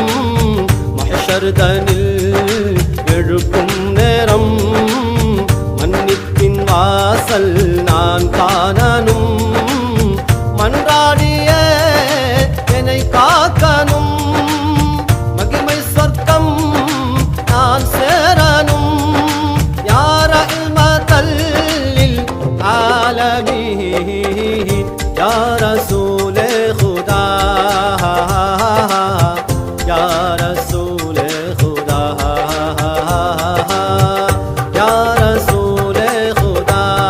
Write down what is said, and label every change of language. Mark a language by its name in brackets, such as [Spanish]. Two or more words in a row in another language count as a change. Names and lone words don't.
[Tamil] மஹ்ஷர்தனில் எழுப்பும் நேரம் மன்னிப்பின் வாசல் நான் காணணும் மன்றாடிய என்னை காக்கணும் மகிமை சொர்க்கம் நான் சேரணும் யார [Urdu] العالمين يا رسول خدا يا رسول خدا يا رسول خدا